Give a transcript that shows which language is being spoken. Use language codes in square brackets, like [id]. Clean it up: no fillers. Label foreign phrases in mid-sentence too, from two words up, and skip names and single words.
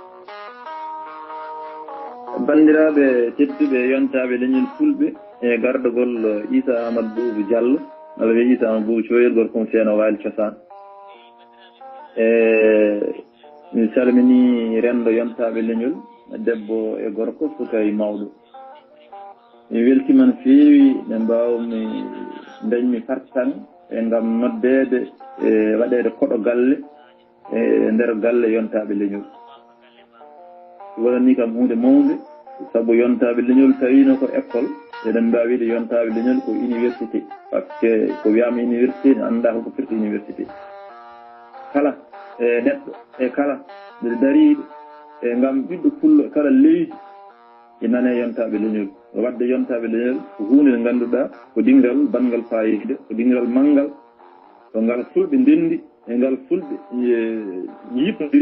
[ff] bandiraɓe tedduɓe yontaɓe leñol fulɓe e gardogol Issa Amadou Boubou Diallo walla wiye Issa Amadou Boubou Thioyel gorko mo feeno waali cosaan mi salmini rendo yontaɓe leñol debbo e gorko suka e mawɗo mi weltima no feewi ɓe mbawmi dañmi fartan e gam noddede e waɗede koɗo galle e nder galle yontaɓe leñol wonani kam hunde mawde saabu yontaɓe leñol tawino ko école eɗen mbawi wiide yontaɓe leñol ko université [fr] par ce que [ff] ko wiyama université ne anda holko firti université kala e neɗɗo e kala nde dariɗo e gam ɓiɗɗo pullo kala leydi e nane yontaɓe leñol wadde yontaɓe leñol ko hunde nde ganduɗa ko dingal bangal fayide ko dingal manggal ko ngal fulɓe ndendi e ngal fulɓe yippodiri